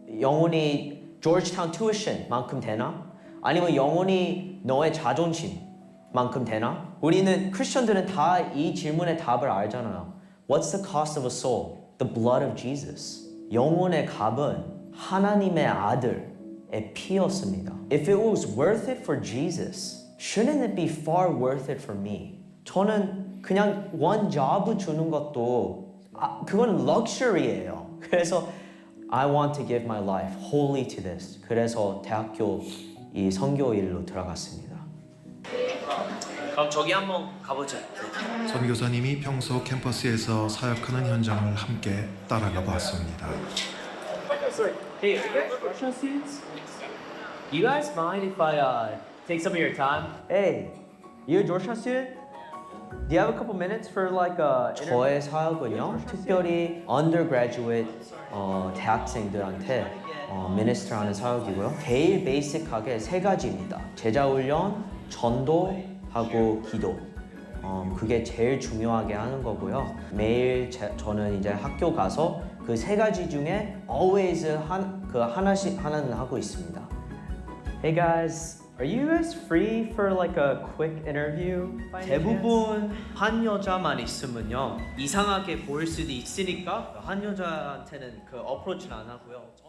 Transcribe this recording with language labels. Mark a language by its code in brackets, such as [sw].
[ko] 영혼이 조지타운 tuition만큼 되나? 아니면 영혼이 너의 자존심만큼 되나? 우리는 크리스천들은 다 이 질문의 답을 알잖아요. [en] What's the cost of a soul? The blood of Jesus. [ko] 영혼의 값은 하나님의 아들의 피였습니다. [en] If it was worth it for Jesus, shouldn't it be far worth it for me? [ko] 저는 그냥 [en] one job [ko] 주는 것도 그건 럭셔리예요. 그래서 [en] I want to give my life wholly to this. [ko] 그래서 대학교 이 선교 일로 들어갔습니다. 그럼 저기 한번 가보죠. 선교사님이 평소 캠퍼스에서 사역하는 현장을 함께 따라가 봤습니다. [en] Hey, Russian students? Do you guys mind if I take some of your time? Hey, you a Georgetown student? Do you have a couple minutes for like a [ko] 저의 사역은요, 특별히 undergraduate 대학생들한테 minister 하는 사역이고요. 제일 베이직하게 3가지입니다. 제자훈련, 전도하고 기도. 그게 제일 중요하게 하는 거고요. 매일 저는 이제 학교 가서 그 3가지 중에 always 하나는 하고 있습니다. [en] Hey guys, Are you guys free for like a quick interview? [ko] 대부분 한 여자만 있으면요 이상하게 보일 수도 있으니까 한 여자한테는 그 어프로치는 안 하고요.